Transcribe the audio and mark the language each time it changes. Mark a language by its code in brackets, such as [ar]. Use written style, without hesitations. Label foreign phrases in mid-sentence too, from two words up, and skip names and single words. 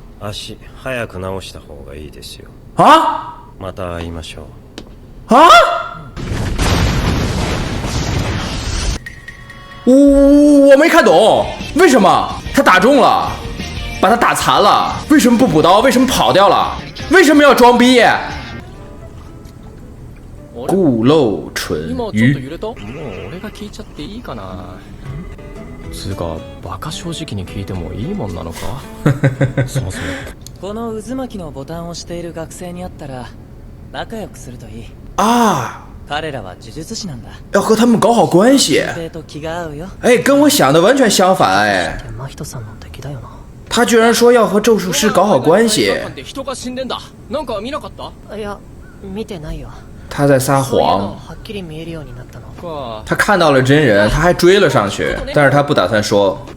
[zh] 我没看懂，为什么他打中了，把他打残了，为什么不补刀？为什么跑掉了？为什么要装逼？固漏蠢鱼。 [ja] つうかバカ正直に聞いてもいいもんなのかそもそもこの渦巻きのボタンをしている学生に会ったら仲良くするといい啊！彼らは呪術師なんだ， [zh] 要和他们搞好关系。哎，跟我想的完全相反哎。他居然说要和咒术师搞好关系。他在撒谎。他看到了真人，他还追了上去，但是他不打算说。